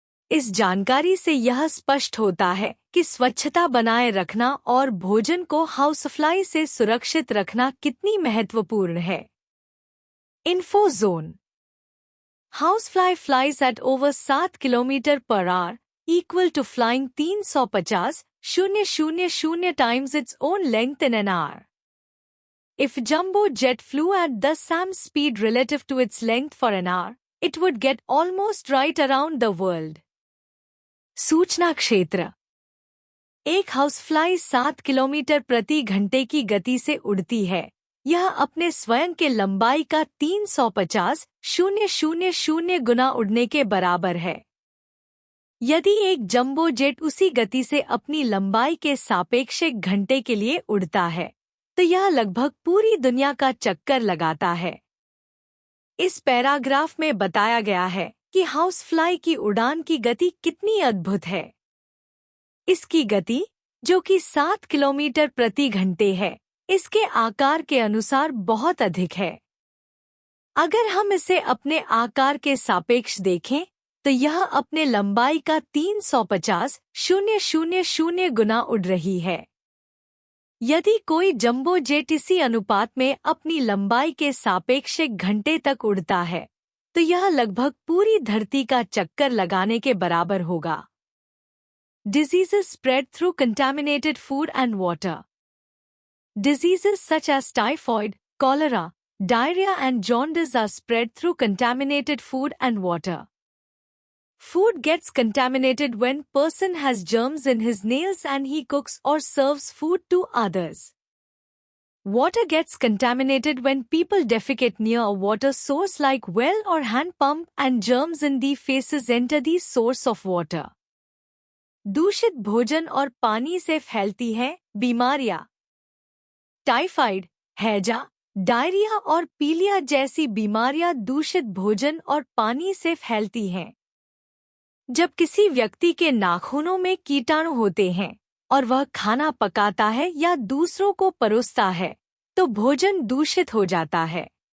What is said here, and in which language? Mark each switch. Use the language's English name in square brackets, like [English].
[Hindi] इस जानकारी से यह स्पष्ट होता है कि स्वच्छता बनाए रखना और भोजन को हाउसफ्लाई से सुरक्षित रखना कितनी महत्वपूर्ण है। Info zone. [English] Housefly flies at over 7 kilometre per hour equal to flying 350,000 times its own length in an hour. If jumbo jet flew at the same speed relative to its length for an hour, it would get almost right around the world. [Hindi] सूचना क्षेत्र। एक housefly 7 kilometre प्रति घंटे की गति से उड़ती है। यह अपने स्वयं के लंबाई का 350,000 गुना उड़ने के बराबर है। यदि एक जंबो जेट उसी गति से अपनी लंबाई के सापेक्ष एक घंटे के लिए उड़ता है तो यह लगभग पूरी दुनिया का चक्कर लगाता है। इस पैराग्राफ में बताया गया है कि हाउसफ्लाई की उड़ान की गति कितनी अद्भुत है। इसकी गति, जो कि 7 किलोमीटर प्रति घंटे है, इसके आकार के अनुसार बहुत अधिक है। अगर हम इसे अपने आकार के सापेक्ष देखें तो यह अपने लंबाई का 350,000 गुना उड़ रही है। यदि कोई जंबो जेट इसी अनुपात में अपनी लंबाई के सापेक्ष एक घंटे तक उड़ता है तो यह लगभग पूरी धरती का चक्कर लगाने के बराबर होगा। [English] Diseases spread through contaminated food and water. Diseases such as typhoid, cholera, diarrhea and jaundice are spread through contaminated food and water. Food gets contaminated when person has germs in his nails and he cooks or serves food to others. Water gets contaminated when people defecate near a water source like well or hand pump and germs in the feces enter the source of water. [Hindi] दूषित भोजन और पानी से फैलती हैं बीमारियां। Typhoid, हैजा, diarrhoea और पीलिया जैसी बीमारियां दूषित भोजन और पानी से फैलती हैं। जब किसी व्यक्ति के नाखूनों में कीटाणु होते हैं और वह खाना पकाता है या दूसरों को परोसता है तो भोजन दूषित हो जाता है।